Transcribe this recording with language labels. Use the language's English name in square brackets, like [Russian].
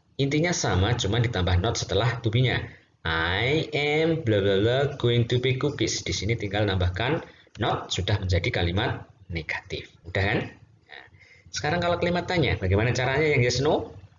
[Indonesian] Intinya sama, cuma ditambah not setelah to be-nya. [English] I am bla bla bla going to bake cookies. [Indonesian] Di sini tinggal nambahkan not, sudah menjadi kalimat negatif. Udah kan? Nah, sekarang kalau kalimat tanya, bagaimana caranya yang yes no?